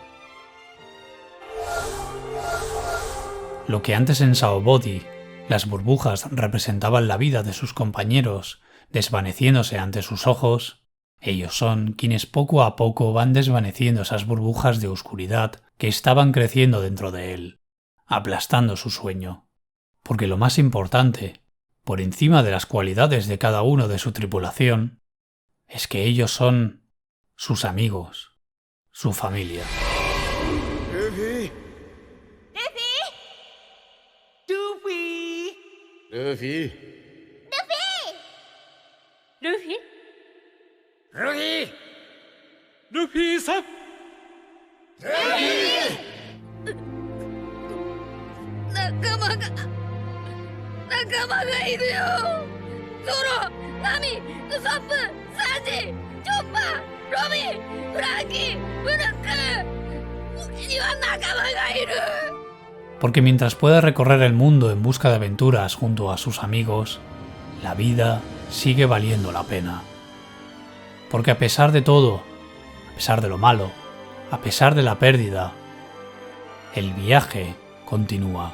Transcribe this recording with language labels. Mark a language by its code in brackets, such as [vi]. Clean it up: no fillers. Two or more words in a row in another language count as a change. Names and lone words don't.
[es] Lo que antes en Saobody las burbujas representaban la vida de sus compañeros, desvaneciéndose ante sus ojos, ellos son quienes poco a poco van desvaneciendo esas burbujas de oscuridad que estaban creciendo dentro de él, aplastando su sueño. Porque lo más importante, por encima de las cualidades de cada uno de su tripulación, es que ellos son sus amigos, su familia. Luffy. [ja] Luffy さん仲間がいるよ。ゾロ、ナミ、ウソップ、サンジ、チョッパー、ロビン、フランキー、ブルック。僕には仲間がいる。 [es] Porque mientras pueda recorrer el mundo en busca de aventuras junto a sus amigos, la vida sigue valiendo la pena. Porque a pesar de todo, a pesar de lo malo, a pesar de la pérdida, el viaje continúa.